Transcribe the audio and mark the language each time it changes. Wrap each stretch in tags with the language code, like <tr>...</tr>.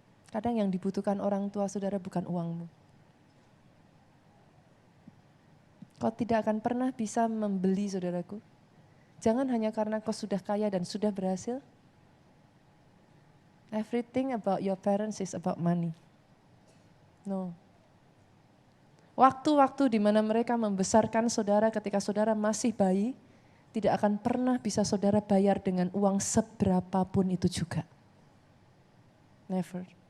<id>Kadang yang dibutuhkan orang tua saudara bukan uangmu. Kau tidak akan pernah bisa membeli saudaraku. Jangan hanya karena kau sudah kaya dan sudah berhasil.</id> <en>Everything about your parents is about money. No.</en> <id>Waktu-waktu di mana mereka membesarkan saudara ketika saudara masih bayi, tidak akan pernah bisa saudara bayar dengan uang seberapapun itu juga.</id> <en>Never.</en>